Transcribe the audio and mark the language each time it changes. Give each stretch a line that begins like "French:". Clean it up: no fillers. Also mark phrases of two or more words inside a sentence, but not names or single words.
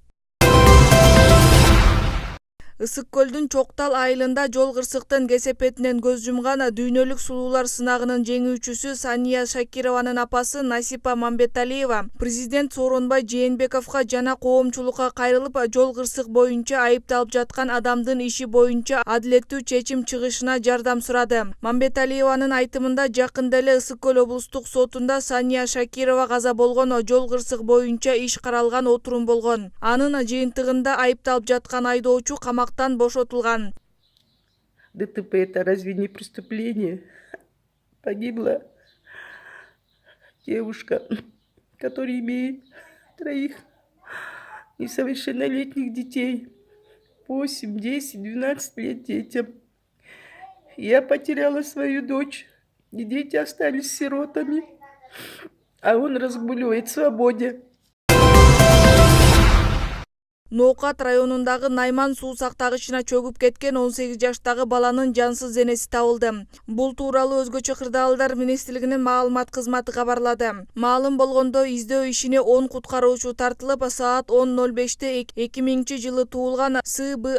Kyrgyz: Ысык көлдүн Чоктал айылында жол кырсыктын кесепетинен көз жумган дүйнөлүк сулуулар сынагынын жеңүүчүсү Сания Шакированын апасы Насипа Мамбеталиева президент Сооронбай Жээнбековго жана коомчулукка кайрылып, жол кырсык боюнча айыпталып жаткан адамдын иши боюнча адилеттүү чечим чыгышына жардам сурады. Мамбеталиеванын айтымында, жакында эле Ысык көл облустук сотунда Сания Шакирова каза болгон жол кырсык боюнча иш каралган отурум болгон. Анын жыйынтыгында айыпталып жаткан айдоочу камактан бошотулган.
Russian: ДТП — это разве не преступление? Погибла девушка, которая имеет 3 несовершеннолетних детей, 8, 10, 12 лет детям. Я потеряла свою дочь, и дети остались сиротами, а он разгуливает в свободе.
Kyrgyz: Ноокат районундагы Найман суу сактагычына чөгүп кеткен 18 жаштагы баланын жансыз денеси табылды. Бул тууралуу Өзгөчө кырдаалдар министрлигинин маалымат кызматы кабарлады. Маалым болгондой, издөө ишине 10 куткаруучу тартылып, саат 10:05-те 2000-жылы туулган С.Б.